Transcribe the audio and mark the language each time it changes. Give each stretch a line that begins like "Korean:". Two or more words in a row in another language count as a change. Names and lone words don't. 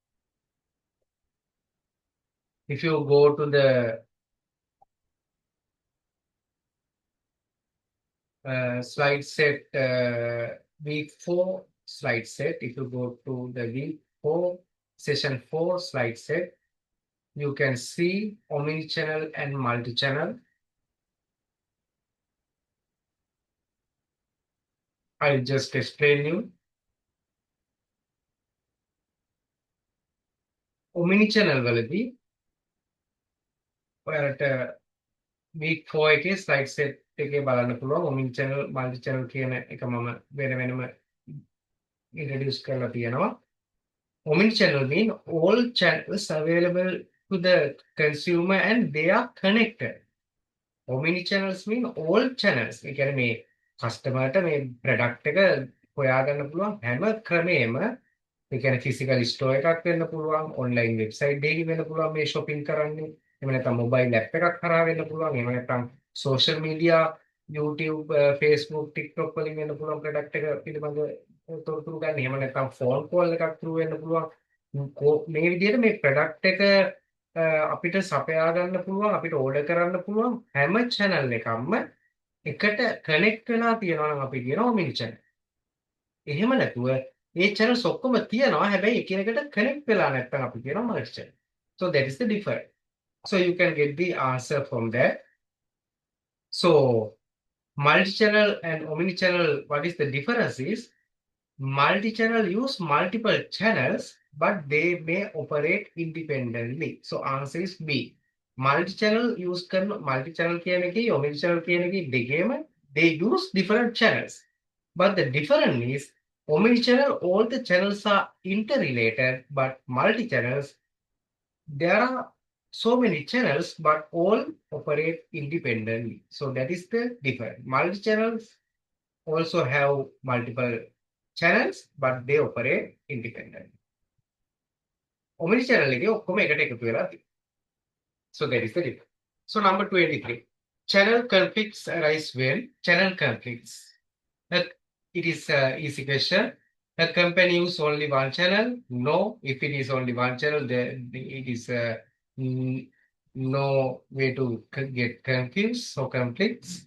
English: If you go to the slide set week 4 slide set, if you go to the week 4 session 4 slide set, you can see omni-channel and multi-channel. I'll just explain you.
Sinhala: Omni-channel වලදී ඔයාලට week 4 එකේ
English: slide set
Sinhala: එකේ බලන්න පුළුවන්
English: omni-channel multi-channel
Sinhala: කියන එක මම වෙනම introduce කරලා තියෙනවා.
English: Omni-channel mean all channels available to the consumer and they are connected. Omni-channels mean all channels.
Sinhala: ඒ කියන්නේ මේ customerට මේ product එක හොයාගන්න පුළුවන් හැම ක්‍රමයේම ඒ කියන්නේ
English: physical store
Sinhala: එකක් වෙන්න පුළුවන්,
English: online website
Sinhala: එකකින් වෙන්න පුළුවන් මේ shopping කරන්නේ. එහෙම නැත්නම්
English: mobile app
Sinhala: එකක් කරා වෙන්න පුළුවන්. එහෙම නැත්නම්
English: social media
Sinhala: YouTube, Facebook, TikTok වලින් වෙන්න පුළුවන් product එක පිළිබඳ තොරතුරු ගන්න. එහෙම නැත්නම්
English: phone call
Sinhala: එකක් through වෙන්න පුළුවන්. මේ විදිහට මේ product එක අපිට සපයා ගන්න පුළුවන්, අපිට order කරන්න පුළුවන් හැම channel එකක්ම එකට connect වෙලා තියෙනවා නම් අපි කියනවා
English: omni channel.
Sinhala: එහෙම නැතුව ඒ channels ඔක්කොම තියෙනවා හැබැයි එකිනෙකට connect වෙලා නැත්නම් අපි කියනවා
English: multi channel. So that is the difference. So you can get the answer from that. So multi-channel and omni-channel, what is the difference is multi-channel use multiple channels but they may operate independently. So answer is B. Multi-channel use කරන multi-channel
Sinhala: කියන එකේ
English: omni-channel
Sinhala: කියන එකේ දෙකේම
English: they use different channels. But the difference is omnichannel, all the channels are interrelated, but multi-channels, there are so many channels, but all operate independently. So that is the difference. Multi-channels also have multiple channels, but they operate independently.
Sinhala: Omnichannel එකේ ඔක්කොම එකට එකතු වෙලා තියෙනවා.
English: So that is the difference. So number 23. Channel conflicts arise when channel conflicts. That it is an easy question. A company use only one channel? No. If it is only one channel, then it is no way to get confused or conflicts.